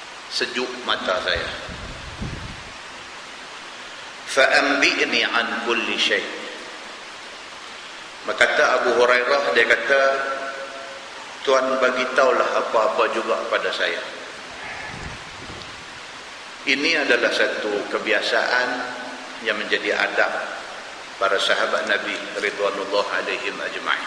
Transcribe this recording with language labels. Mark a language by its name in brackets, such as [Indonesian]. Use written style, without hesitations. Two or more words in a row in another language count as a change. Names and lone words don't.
[Malay] sejuk mata saya. [Arabic] فأنبئني عن كل شيء'. [Malay] Maka kata Abu Hurairah, dia kata, Tuan bagi taulah apa-apa juga pada saya. Ini adalah satu kebiasaan yang menjadi adab para sahabat Nabi [Arabic] رضوان الله عليهم أجمعين.